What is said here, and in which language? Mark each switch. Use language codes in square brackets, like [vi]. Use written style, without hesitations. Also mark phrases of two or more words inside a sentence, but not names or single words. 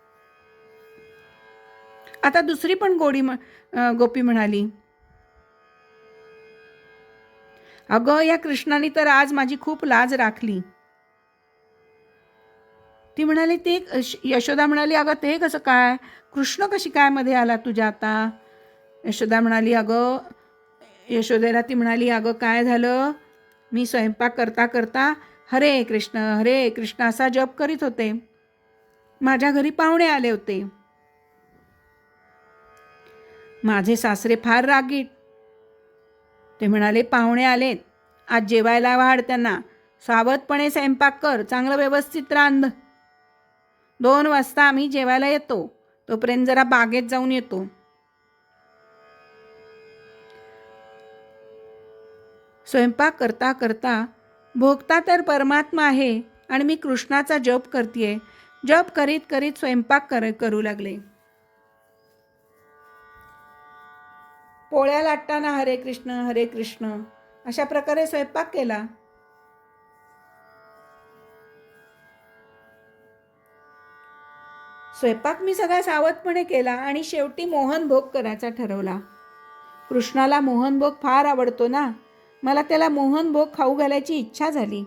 [mr] आता दुसरी पण गोपी म्हणाली, अगं, या कृष्णाने तर आज माझी खूप लाज राखली. ती म्हणाली, ते यशोदा म्हणाली, अगं ते कसं काय? कृष्ण कशी काय मध्ये आला तुझ्या आता? यशोदा म्हणाली, अगं, यशोदेला ती म्हणाली, अगं काय झालं? मी स्वयंपाक करता करता हरे कृष्ण असा जप करीत होते. माझ्या घरी पाहुणे आले होते. माझे सासरे फार रागीट. ते म्हणाले, पाहुणे आलेत, आज जेवायला वाढ त्यांना, सावधपणे स्वयंपाक कर, चांगलं व्यवस्थित रांध. 2 वाजता आम्ही जेवायला येतो, तोपर्यंत जरा बागेत जाऊन येतो. स्वयंपाक करता करता भोगता तर परमात्मा आहे आणि मी कृष्णाचा जप करतेय. जप करीत करीत स्वयंपाक करू लागले. पोळ्या लाटताना हरे कृष्ण अशा प्रकारे स्वयंपाक केला. स्वयंपाक मी सगळा सावधपणे केला आणि शेवटी मोहनभोग करायचा ठरवला. कृष्णाला मोहनभोग फार आवडतो ना, मला त्याला मोहनभोग खाऊ घालायची इच्छा झाली.